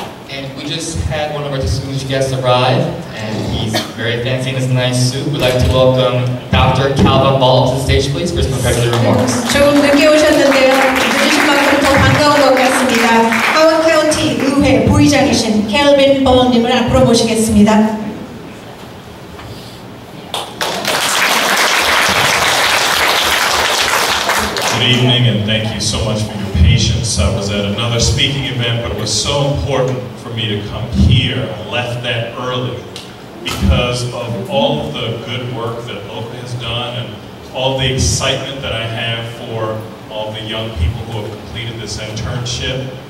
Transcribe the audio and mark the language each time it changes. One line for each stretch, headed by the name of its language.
English: And we just had one of our distinguished guests arrive, and he's very fancy in his nice suit. We'd like to welcome Dr. Calvin Ball to the stage, please, for some congratulatory remarks.
Korean: 조금 늦게 오셨는데요. 늦으신 만큼 더 반가운 것 같습니다. 하워드카운티 의회 부의장이신 캘빈 버님을 앞으로 모시겠습니다.
English: Good evening, and thank you so much for your patience. I was at another speaking event, but it was so important for me to come here. I left that early because of all of the good work that Loka has done and all the excitement that I have for all the young people who have completed this internship.